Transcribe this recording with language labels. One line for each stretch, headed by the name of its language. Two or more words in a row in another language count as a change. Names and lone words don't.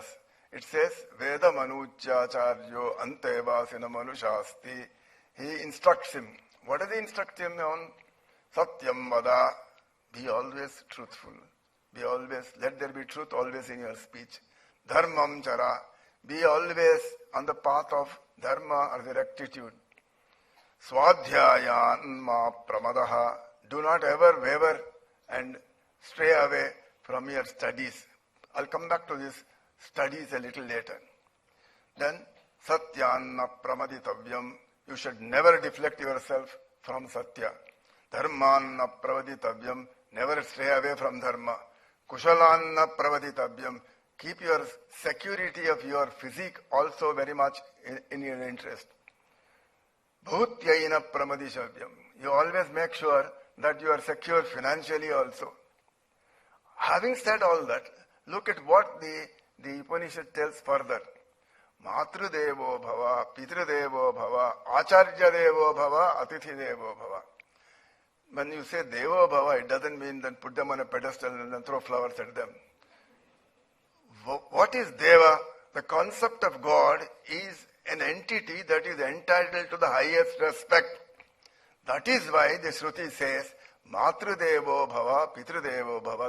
English: It says,
Sanskrit: Veda Manujacharyo Antevasina Manushasti.
English: He instructs him. What does he instruct him on?
Sanskrit: Satyam Vada.
English: Be always truthful. Be always, let there be truth always in your speech.
Sanskrit: Dharmam Chara.
English: Be always on the path of dharma or the rectitude.
Sanskrit: Swadhyayan ma pramadaha.
English: Do not ever waver and stray away from your studies. I'll come back to this studies a little later.
Sanskrit: Then, Satyanna pramaditavyam.
English: You should never deflect yourself from Satya.
Sanskrit: Dharmanna pravaditavyam.
English: Never stray away from dharma.
Sanskrit: Kushalanna pravaditavyam.
English: Keep your security of your physique also very much in your interest.
Sanskrit: Bhutyaina pramadishavyam.
English: You always make sure that you are secure financially also. Having said all that, look at what the Upanishad tells further.
Sanskrit: Matru devo bhava, pitru devo bhava, acharya devo bhava, atithi devo bhava.
English: When you say
Sanskrit: devo bhava,
English: it doesn't mean then put them on a pedestal and then throw flowers at them. What is deva? The concept of God is an entity that is entitled to the highest respect. That is why the Shruti says,
Sanskrit: Matrudevo Bhava, Pitrudevo Bhava.